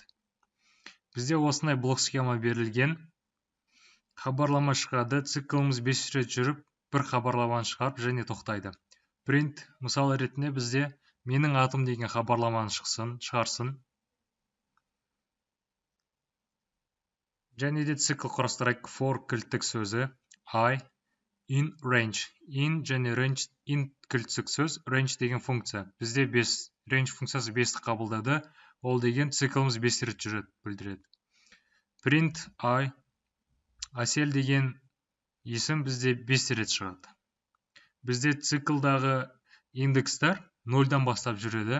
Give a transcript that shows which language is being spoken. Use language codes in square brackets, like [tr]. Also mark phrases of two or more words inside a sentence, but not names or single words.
[kk] Бізде осындай блок схема берілген. Хабарлама шығады, цикліміз 5 рет жүріп, бір хабарламаны шығарып және тоқтайды. Print мысалы ретінде бізде менің атым деген хабарламаны шығарсын. Және де цикл құрастырайық. For кілттік сөзі [en] I in range. [kk] In және range, in кілттік сөз, range деген функция. Бізде 5, range функциясы 5-ті қабылдады. Ол деген цикліміз 5 рет жүреді, білдіреді. [en] Print I. [kk] Асел деген есім бізде 5 рет шығады. Бізде циклдағы индекстер 0-дан бастап жүреді.